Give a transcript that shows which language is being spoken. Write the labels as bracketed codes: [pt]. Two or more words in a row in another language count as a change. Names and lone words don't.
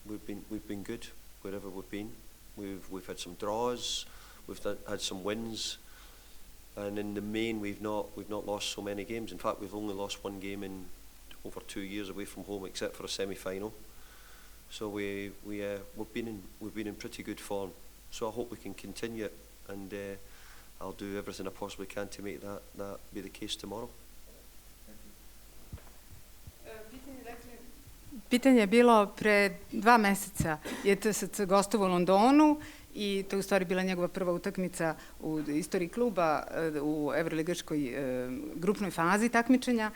[en] we've been good wherever we've been. We've had some draws, had some wins, and in the main we've not lost so many games. In fact, we've only lost one game in over 2 years away from home, except for a semi-final. So we've been in pretty good form. So I hope we can continue it, and I'll do everything I possibly can to make that be the case tomorrow. [sr] Pitanje je bilo pre 2 meseca je TSC gostovao u Londonu i to je u stvari bila njegova prva utakmica u istoriji kluba u evroligaškoj grupnoj fazi takmičenja.